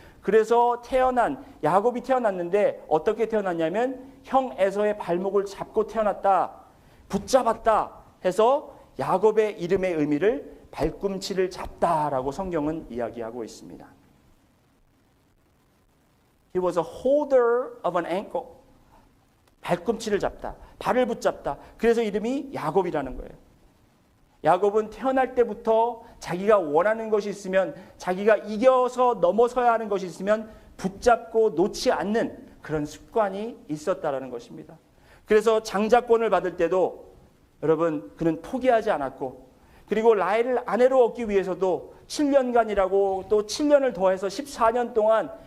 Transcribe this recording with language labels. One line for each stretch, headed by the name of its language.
Korean: 그래서 야곱이 태어났는데 어떻게 태어났냐면 형 에서의 발목을 잡고 태어났다. 붙잡았다 해서 야곱의 이름의 의미를 발꿈치를 잡다라고 성경은 이야기하고 있습니다.
English: He was a holder of an ankle.
Korean: 발꿈치를 잡다. 발을 붙잡다. 그래서 이름이 야곱이라는 거예요. 야곱은 태어날 때부터 자기가 원하는 것이 있으면, 자기가 이겨서 넘어서야 하는 것이 있으면 붙잡고 놓지 않는 그런 습관이 있었다라는 것입니다. 그래서 장자권을 받을 때도 여러분, 그는 포기하지 않았고, 그리고 라헬을 아내로 얻기 위해서도 7년간이라고 또 7년을 더해서 14년 동안